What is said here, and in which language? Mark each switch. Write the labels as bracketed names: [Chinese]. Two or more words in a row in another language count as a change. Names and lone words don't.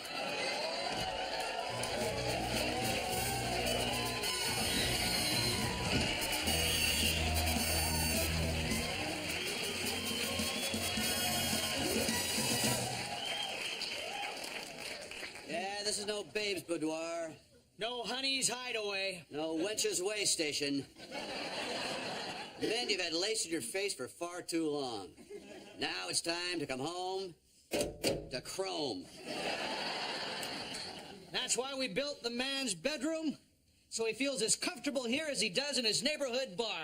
[English] Yeah, this is no babe's boudoir. No honey's hideaway. No wench's way station. Men, you've had lace in your face for far too long. Now it's time to come home to chrome. That's why we built the man's bedroom, so he feels as comfortable here as he does in his neighborhood bar.